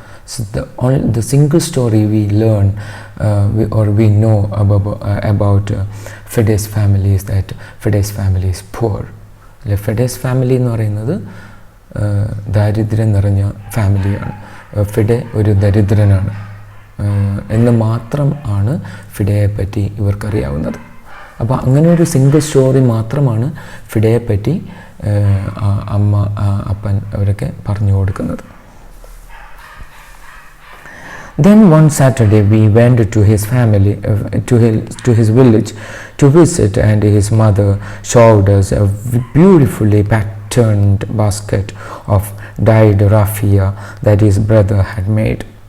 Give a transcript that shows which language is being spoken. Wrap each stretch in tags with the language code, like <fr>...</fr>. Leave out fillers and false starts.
<en>So the single story we learn we know about Fide's family is that Fide's family is poor.</en> <ml>Fide's family എന്ന് പറയുന്നത് ദാരിദ്ര്യം നിറഞ്ഞ ഫാമിലിയാണ്. FIDE ഒരു ദരിദ്രനാണ് എന്ന് മാത്രം ആണ് ഫിഡയെ പറ്റി ഇവർക്കറിയാവുന്നത്. അപ്പോൾ അങ്ങനെ ഒരു സിംഗിൾ സ്റ്റോറി മാത്രമാണ് ഫിഡയെ പറ്റി അമ്മ അപ്പൻ അവരൊക്കെ പറഞ്ഞു കൊടുക്കുന്നത്.</ml> <en>Then one Saturday we went to his family, to his village to visit, and his mother showed us a beautifully patterned basket of dyed raffia that his brother had made.</en>